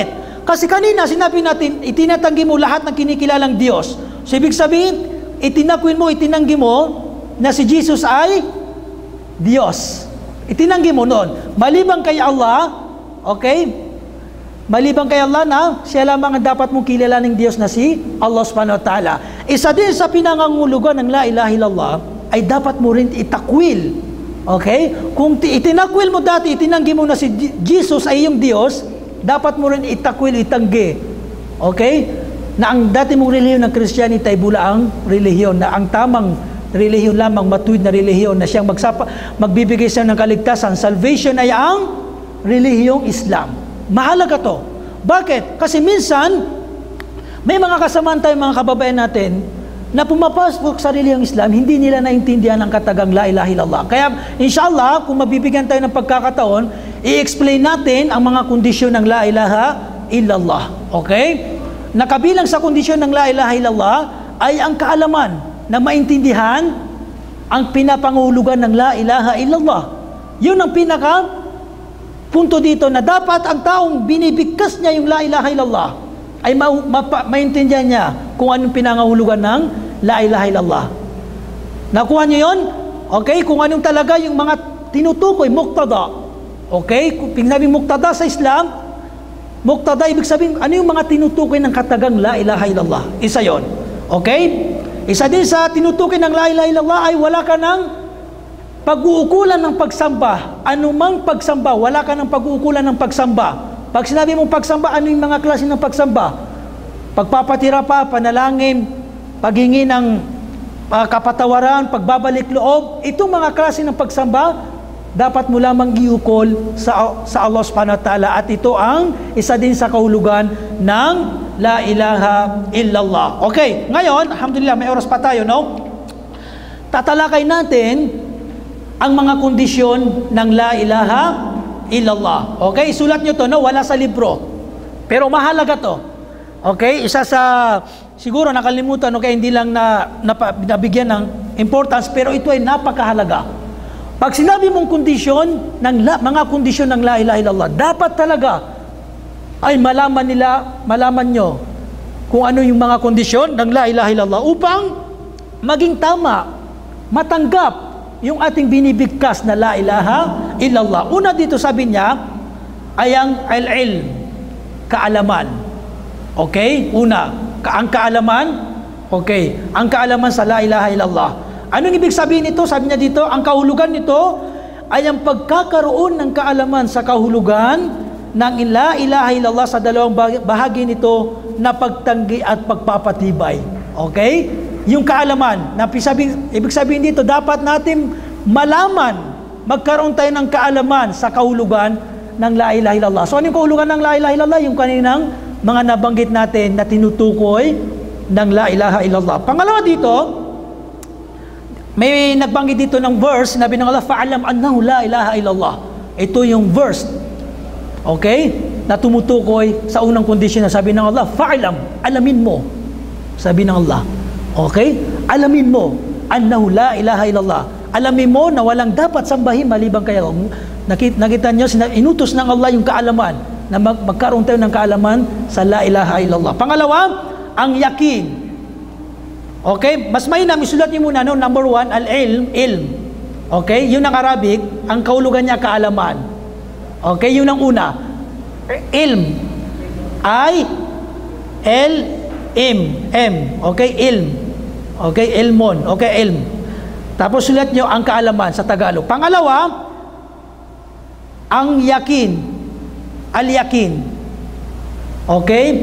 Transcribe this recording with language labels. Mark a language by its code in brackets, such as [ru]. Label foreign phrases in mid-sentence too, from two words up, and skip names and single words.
[tl] Kasi kanina sinabi natin, itinatanggi mo lahat ng kinikilalang Diyos. So, ibig sabihin, itinakwil mo, itinanggi mo na si Jesus ay Diyos. Itinanggi mo noon. Maliban kay Allah, okay? Maliban kay Allah na siya lamang ang dapat mong kilalaning Diyos na si Allah [ar] سبحانه وتعالى. [tl] Isa din sa pinangangulugan ng [ar] لا إله إلا الله [tl] ay dapat mo rin itakwil. Okay? Kung itinakwil mo dati, itinanggi mo na si Jesus ay iyong Diyos, dapat mo rin itakwil, itanggi. Okay? Na ang dati mong relihiyon ng Christianity ay bulaang relihiyon, na ang tamang relihiyon lamang, matuwid na relihiyon, na siyang magbibigay siya ng kaligtasan. Salvation ay ang relihiyong Islam. Mahalaga to. Bakit? Kasi minsan, may mga kasamaan tayo, mga kababayan natin, na pumapasok sa relihiyong Islam, hindi nila naintindihan ang katagang [ar] لا إله إلا الله. [tl] Kaya, inshallah, kung mabibigyan tayo ng pagkakataon, i-explain natin ang mga kondisyon ng [ar] لا إله إلا الله. [tl] Okay? Nakabilang sa kondisyon ng [ar] لا إله إلا الله [tl] ay ang kaalaman na maintindihan ang pinapangulugan ng [ar] لا إله إلا الله. [tl] Yun ang pinaka punto dito, na dapat ang taong binibigkas niya yung [ar] لا إله إلا الله [tl] ay maintindihan niya kung anong pinangahulugan ng [ar] لا إله إلا الله. [tl] Nakuha niyo yun? Okay? Kung anong talaga yung mga tinutukoy, muqtada. Okay? Kung pinabing muqtada sa Islam, muqtada, ibig sabihin, ano yung mga tinutukoy ng katagang [ar] لا إله إلا الله? [tl] Isa yon. Okay? Isa din sa tinutukoy ng [ar] لا إله إلا الله [tl] ay wala ka ng pag-uukulan ng pagsamba. Anumang pagsamba, wala ka ng pag-uukulan ng pagsamba. Pag sinabi mong pagsamba, ano yung mga klase ng pagsamba? Pagpapatira pa, panalangin, paghingi ng kapatawaran, pagbabalik loob, itong mga klase ng pagsamba, dapat mo lamang iukol sa Allah [ar] سبحانه وتعالى. [tl] At ito ang isa din sa kahulugan ng [ar] لا إله إلا الله. [tl] Okay, ngayon, alhamdulillah, may oras pa tayo, no? Tatalakay natin ang mga kondisyon ng [ar] لا إله إلا الله. [tl] Okay, isulat nyo to, no? Wala sa libro. Pero mahalaga to. Okay, isa sa, siguro nakalimutan, okay, hindi lang nabigyan ng importance, pero ito ay napakahalaga. Pag sinabi mong kondisyon, mga kondisyon ng [ar] لا إله إلا الله, [tl] dapat talaga ay malaman nyo kung ano yung mga kondisyon ng [ar] لا إله إلا الله [tl] upang maging tama, matanggap yung ating binibigkas na [ar] لا إله إلا الله. [tl] Una dito sabi niya ay ang al-ilm, kaalaman. Okay? Una, ang kaalaman. Okay, ang kaalaman sa [ar] لا إله إلا الله. [tl] Anong ibig sabihin nito? Sabi niya dito, ang kahulugan nito ay ang pagkakaroon ng kaalaman sa kahulugan ng [ar] لا إله إلا الله [tl] sa dalawang bahagi nito na pagtanggi at pagpapatibay. Okay? Yung kaalaman, ibig sabihin dito, dapat natin malaman, magkaroon tayo ng kaalaman sa kahulugan ng [ar] لا إله إلا الله. [tl] So, ano yung kahulugan ng [ar] لا إله إلا الله? [tl] Yung kaninang mga nabanggit natin na tinutukoy ng [ar] لا إله إلا الله. [tl] Pangalawa dito, may nagbanggit dito ng verse, sinabi ng Allah, [ar] فاعلم أنه لا إله إلا الله. [tl] Ito yung verse, okay, na tumutukoy sa unang kondisyon na sabi ng Allah, fa'alam, alamin mo. Sabi ng Allah, okay, alamin mo, [ar] أنه لا إله إلا الله. [tl] Alamin mo na walang dapat sambahin maliban kay Allah. Nakita nyo, inutos ng Allah yung kaalaman, na magkaroon tayo ng kaalaman sa la ilaha illallah. Pangalawa, ang yakin. Okay? Mas mainam, isulat niyo muna, no? Number 1, al-ilm, ilm. Okay? Yun ang Arabic, ang kahulugan niya, kaalaman. Okay? Yun ang una. Ilm. I-L-M. M. Okay? Ilm. Okay? Ilmon. Okay? Ilm. Tapos sulat niyo ang kaalaman sa Tagalog. Pangalawa, ang yakin. Al-yakin. Okay?